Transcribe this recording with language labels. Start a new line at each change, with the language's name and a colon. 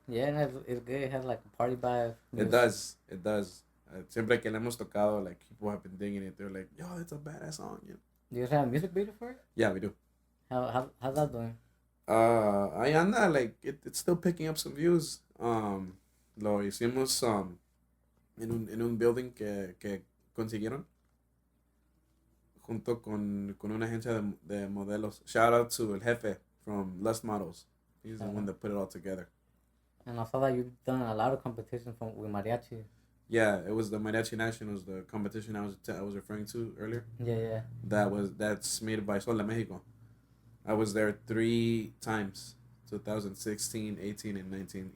English: Yeah, and it's good. It has like a party vibe. It does.
Spanish: Siempre que le hemos tocado,
English: like people have been digging it. They're like, "Yo, it's a badass song." You know? Do you guys have a music video for it? Yeah, we do. How's that doing?
Spanish: Ahí anda,
English: like it's still picking up some views.
Spanish: Lo hicimos en un building que consiguieron junto con una agencia de modelos.
English: Shout out to El Jefe from Lust Models. He's the one that put it all together. And I saw that you've done a lot of competition with Mariachi. Yeah, it was the Mariachi Nationals, the competition I was referring to earlier. Yeah. That's made by Sol de Mexico. I was there 3 times, 2016, 18, and 19.